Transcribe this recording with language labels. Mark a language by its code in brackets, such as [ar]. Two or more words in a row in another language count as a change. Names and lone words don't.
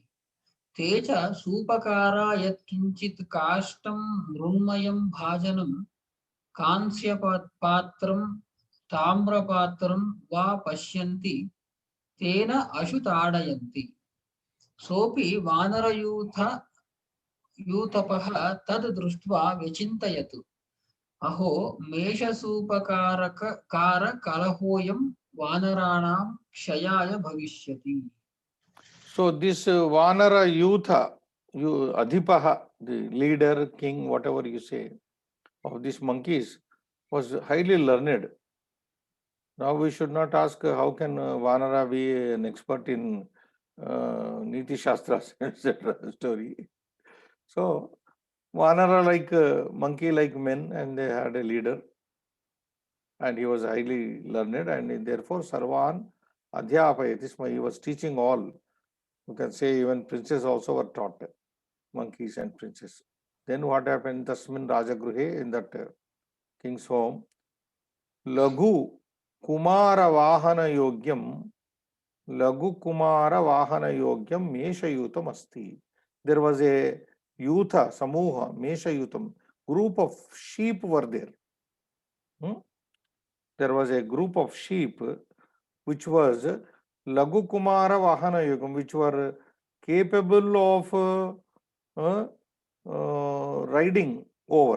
[sa] ते च सूपकारा यत्किञ्चित् काष्ठं मृण्मयं भाजनं कांस्यपात्रं ताम्रपात्रं वा पश्यन्ति तेन अशुताडयन्ति। सोऽपि वानरयूथपः तद् दृष्ट्वा व्यचिन्तयत् अहो मेषसूपकारकलहोऽयं वानराणां क्षयाय भविष्यति। [en] So this [sa] वानर यूथ अधिपः, [en] the leader, king, whatever you say, of these monkeys, was highly learned. Now we should not ask how can Vanara be an expert in [sa] नीति शास्त्र, [en] etc. story. So Vanara like monkey like men, and they had a leader, and he was highly learned, and therefore [sa] सर्वान् अध्यापयति स्म, [en] he was teaching all. You can say even princes also were taught, monkeys and princes. Then what happened? [sa] तस्मिन् राजगृहे, [en] in that king's home, [sa] लघु कुमार वाहन योग्यम्, लघु कुमार वाहन योग्यम् मेष यूथम् अस्ति. [en] There was a [sa] यूथ समूह मेष यूथम्, [en] group of sheep were there. There was a group of sheep which was [sa] लघु कुमार वाहन योगम्, [en] which were capable of riding over.